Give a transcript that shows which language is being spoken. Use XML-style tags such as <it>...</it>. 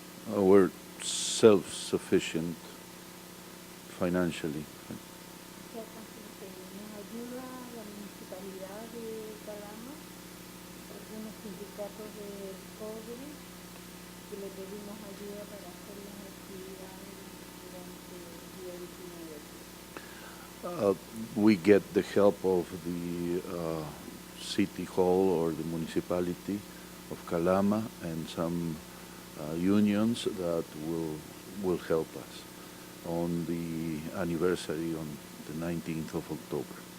<en>We're self-sufficient financially.</en> <es>Nos ayuda la municipalidad de Calama, algunos sindicatos de cobre, que le pedimos ayuda para hacer las actividades durante el día 19.</es> <en>We get the help of the city hall or the municipality of Calama and some unions that will help us on the anniversary on the 19th of October.</en>